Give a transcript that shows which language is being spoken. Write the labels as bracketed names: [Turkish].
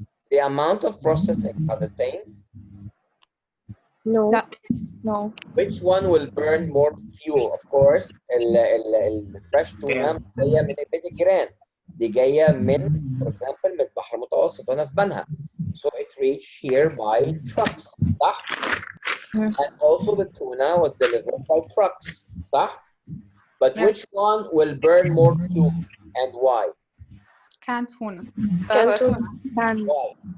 [English] The amount of processing are the same. No. No. Which one will burn more fuel? Of course, [Arabic] الفريش تونة جاية من البيت الجيران. دي جاية من, for example, من البحر المتوسط وأنا في بنها. [English] So it reached here by trucks. صح؟ And also the tuna was delivered by trucks. صح؟ But which one will burn more fuel and why? Canned tuna. Canned tuna. And Why?